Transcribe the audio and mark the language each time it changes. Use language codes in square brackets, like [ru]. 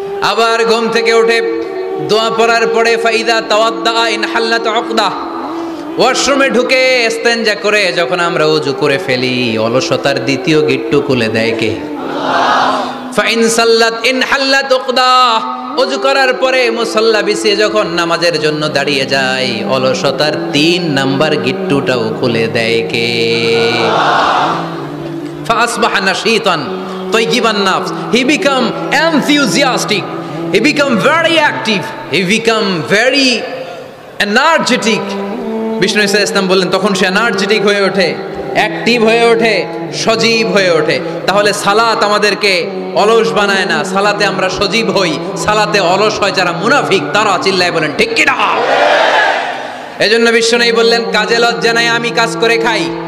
[bn] আবার ঘুম থেকে উঠে দোয়া পড়ার পরে [ar] ফাইদা তাওয়াদ্দা ইনহাল্লাত উকদাহ, [bn] ওয়াশরুমে ঢুকে ইস্তেনজা করে যখন আমরা ওযু করে ফেলি, অলসতার 2য় গিট্টু খুলে দেয় কে? [ar] ফাইন সাল্লাত ইনহাল্লাত উকদাহ, [bn] ওযু করার পরে মুসাল্লা বিছিয়ে যখন নামাজের জন্য দাঁড়িয়ে যায়, অলসতার 3 নাম্বার গিট্টুটাও খুলে দেয় কে? [ar] فأصبح نشيطا طيب النفس. [en] He become enthusiastic, he become very active, he become very energetic. [bn] Vishnu ইসা ইসলাম বললেন তখন সে এনার্জেটিক হয়ে ওঠে, অ্যাক্টিভ হয়ে ওঠে, সজীব হয়ে ওঠে। তাহলে সালাত আমাদেরকে অলস বানায় না, সালাতে আমরা সজীব হই। সালাতে অলস হয় যারা মুনাফিক, তারা চিল্লায় বলেন ঠিক কি না। এজন্য বিশ্বনবী বললেন কাজে লজ্জা নাই, আমি কাজ করে খাই।